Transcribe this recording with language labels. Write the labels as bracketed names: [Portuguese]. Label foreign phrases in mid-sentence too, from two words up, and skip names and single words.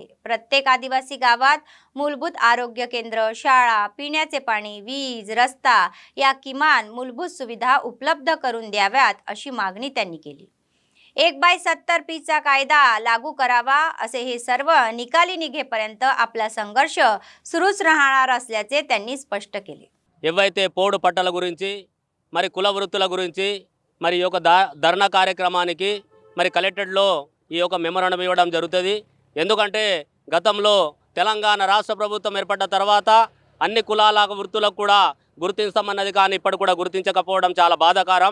[Marathi] प्रत्येक आदिवासी गावात मूलभूत आरोग्य केंद्र, शाळा, पिण्याचे पाणी, वीज, रस्ता या किमान मूलभूत सुविधा उपलब्ध करून द्याव्यात अशी मागणी त्यांनी केली। 1/70 चा कायदा लागू करावा असे हे सर्व निकाली निघेपर्यंत आपला संघर्ष सुरूच राहणार असल्याचे त्यांनी स्पष्ट केले। [Telugu] ఏవైతే పోడు పట్టాల గురించి మరి కుల వృత్తుల గురించి మరి ఈ యొక్క ధర్నా కార్యక్రమానికి మరి కలెక్టరేట్లో ఈ యొక్క మెమోరాండం ఇవ్వడం జరుగుతుంది। ఎందుకంటే గతంలో తెలంగాణ రాష్ట్ర ప్రభుత్వం ఏర్పడ్డ తర్వాత అన్ని కులాల వృత్తులకు కూడా గుర్తించమన్నది కానీ ఇప్పుడు కూడా గుర్తించకపోవడం చాలా బాధాకరం।